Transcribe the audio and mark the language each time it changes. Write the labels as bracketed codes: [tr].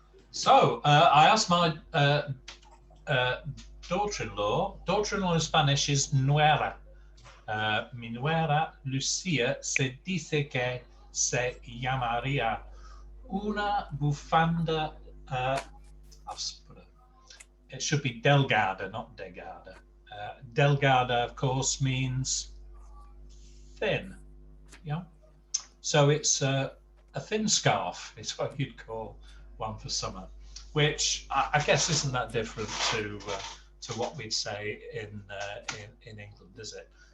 [en] So I asked my daughter-in-law in Spanish is nuera. [es] Mi nuera Lucia se dice que se llamaría una bufanda. [en] It should be delgada, not degada. Delgada, of course, means thin. Yeah. So it's a thin scarf. It's what you'd call one for summer, which I guess isn't that different to what we'd say in England, is it?